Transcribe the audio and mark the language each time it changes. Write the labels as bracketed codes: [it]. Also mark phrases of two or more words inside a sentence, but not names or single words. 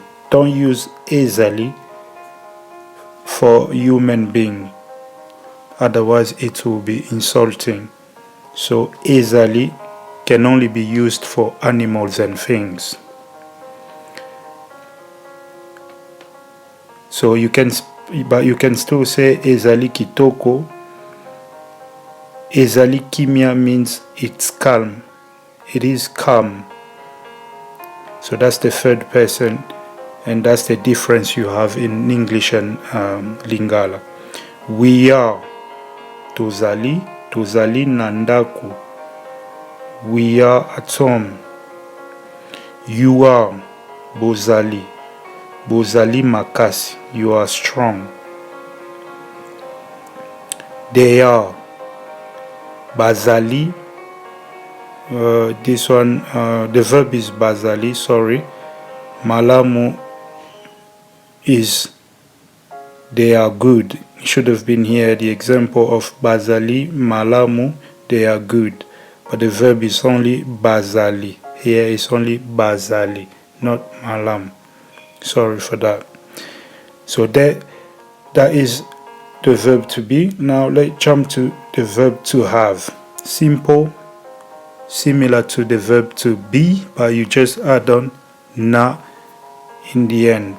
[en] Don't use ezali for human being, otherwise it will be insulting. So ezali can only be used for animals and things. So you can still say ezali kitoko. Ezali kimia means it's calm. It is calm. So that's the third person, and that's the difference you have in English and Lingala. We are tozali nandaku. We are at home. You are bozali makasi. You are strong. They are bazali. This one, the verb is bazali, sorry. Malamu is they are good. It should have been here the example of bazali, malamu, they are good. But the verb is only bazali. Here is only bazali, not malam. Sorry for that. So that is the verb to be. Now let's jump to the verb to have. Simple, similar to the verb to be, but you just add on na in the end.